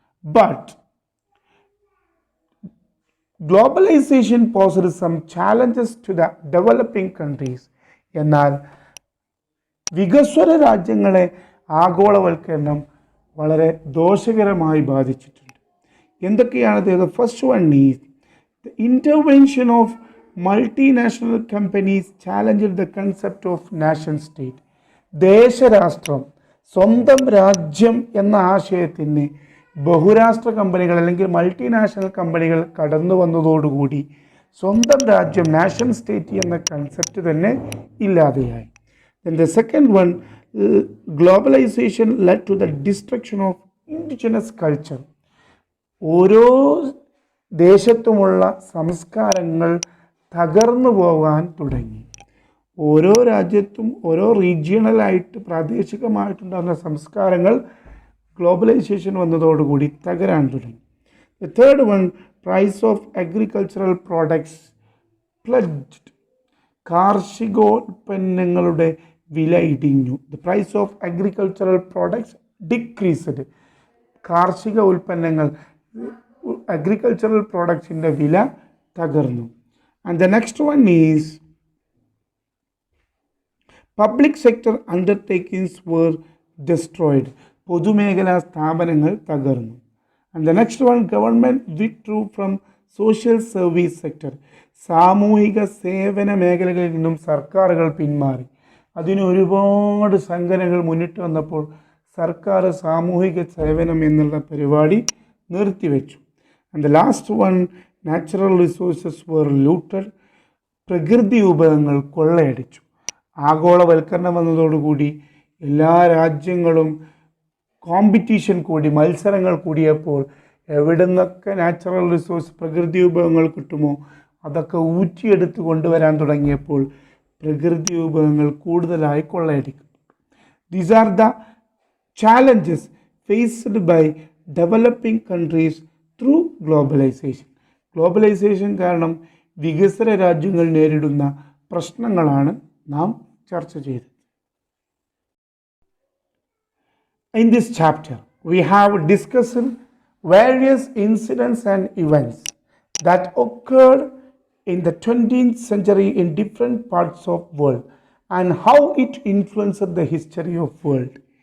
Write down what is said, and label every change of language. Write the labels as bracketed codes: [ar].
[en] But globalization posed some challenges to the developing countries. [ml] എന്നാൽ വികസ്വര രാജ്യങ്ങളെ ആഗോളവൽക്കരണം വളരെ ദോഷകരമായി ബാധിച്ചിട്ടുണ്ട്. എന്തൊക്കെയാണത്? [en] The first one is the intervention of multinational companies challenged the concept of nation state. [ml] ദേശരാഷ്ട്രം, സ്വന്തം രാജ്യം എന്ന ആശയത്തിന് ബഹുരാഷ്ട്ര കമ്പനികൾ അല്ലെങ്കിൽ മൾട്ടിനാഷണൽ കമ്പനികൾ കടന്നു വന്നതോടുകൂടി സ്വന്തം രാജ്യം, നാഷൻ സ്റ്റേറ്റ് എന്ന കൺസെപ്റ്റ് തന്നെ ഇല്ലാതെയായി. [en] Then the second one, globalization led to the destruction of indigenous culture. [ml] ഓരോ ദേശത്തുമുള്ള സംസ്കാരങ്ങൾ തകർന്നു പോകാൻ തുടങ്ങി. ഓരോ രാജ്യത്തും ഓരോ റീജിയണലായിട്ട് പ്രാദേശികമായിട്ടുണ്ടാകുന്ന സംസ്കാരങ്ങൾ ഗ്ലോബലൈസേഷൻ വന്നതോടുകൂടി തകരാൻ തുടങ്ങി. [en] The third one, price of agricultural products plunged. [ml] കാർഷികോൽപ്പന്നങ്ങളുടെ വില ഇടിഞ്ഞു. [en] The price of agricultural products decreased. [ml] കാർഷിക ഉൽപ്പന്നങ്ങൾ, അഗ്രികൾച്ചറൽ പ്രോഡക്ട്സിൻ്റെ വില തകർന്നു. [en] And the next one is public sector undertakings were destroyed. [ml] പൊതുമേഖലാ സ്ഥാപനങ്ങൾ തകർന്നു. [en] And the next one, government withdrew from social service sector. [ml] സാമൂഹിക സേവന മേഖലകളിൽ നിന്നും സർക്കാരുകൾ പിന്മാറി. അതിന് ഒരുപാട് സംഘടനകൾ മുന്നിട്ട് വന്നപ്പോൾ സർക്കാർ സാമൂഹിക സേവനം എന്നുള്ള പരിപാടി നിർത്തിവെച്ചു. [en] And the last one, natural resources were looted. [ml] പ്രകൃതി വിഭവങ്ങൾ കൊള്ളയടിച്ചു. ആഗോളവൽക്കരണം വന്നതോടുകൂടി എല്ലാ രാജ്യങ്ങളും കോമ്പറ്റീഷൻ കൂടി, മത്സരങ്ങൾ കൂടിയപ്പോൾ എവിടെ നിന്നൊക്കെ നാച്ചുറൽ റിസോഴ്സ് പ്രകൃതി വിഭവങ്ങൾ കിട്ടുമോ അതൊക്കെ ഊറ്റിയെടുത്ത് കൊണ്ടുവരാൻ തുടങ്ങിയപ്പോൾ പ്രകൃതി വിഭവങ്ങൾ കൂടുതലായി കൊള്ളയടിക്കും. [en] These are the challenges faced by developing countries through globalization. [ml] Globalisation കാരണം വികസ്വര രാജ്യങ്ങൾ നേരിടുന്ന പ്രശ്നങ്ങളാണ് നാം ചർച്ച ചെയ്തത്. [en] In this chapter, we have discussed various incidents and events that occurred in the 20th century in different parts of world and how it influenced the history of world.